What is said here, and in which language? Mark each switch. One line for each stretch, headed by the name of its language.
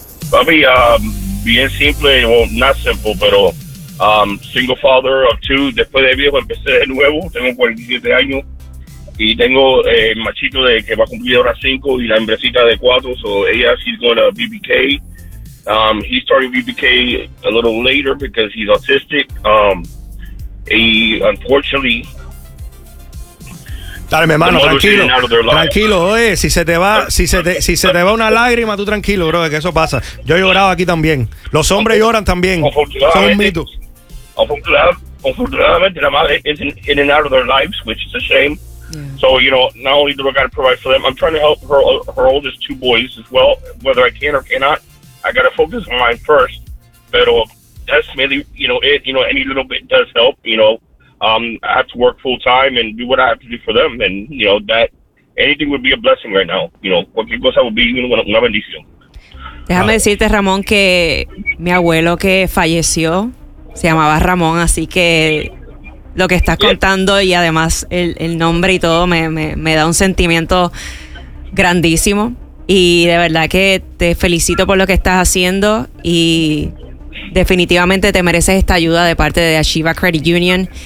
Spanish: Papi, bien simple,
English: not simple, pero single father of two.
Spanish: Después de viejo empecé de nuevo, tengo 47 años y tengo el machito de que va a cumplir ahora 5 y la hembrecita de 4, so ella
English: she's going to BBK. He started BBK a little later because he's autistic. Unfortunately,
Spanish: dale, mi hermano, tranquilo, oye, si se te va una lágrima, tú tranquilo, bro, que eso pasa. Yo he llorado aquí también. Los hombres lloran también. Son un mito.
English: Unfortunately,
Spanish: la madre
English: is in and out of their lives, which is a shame. So, you know, not only do I got to provide for them, I'm trying to help her oldest two boys as well, whether I can or cannot. I got to focus on mine first. Pero that's mainly, you know, it, you know, any little bit does help, you know. I have to work full time and do what I have to do for them, and you know that anything would be a blessing right now. You know,
Spanish: cualquier cosa
English: would be
Spanish: una bendición. Déjame decirte, Ramón, que mi abuelo que falleció se llamaba Ramón, así que lo que estás contando y además el nombre y todo me da un sentimiento grandísimo y de verdad que te felicito por lo que estás haciendo y definitivamente te mereces esta ayuda de parte de Achieve a Credit Union.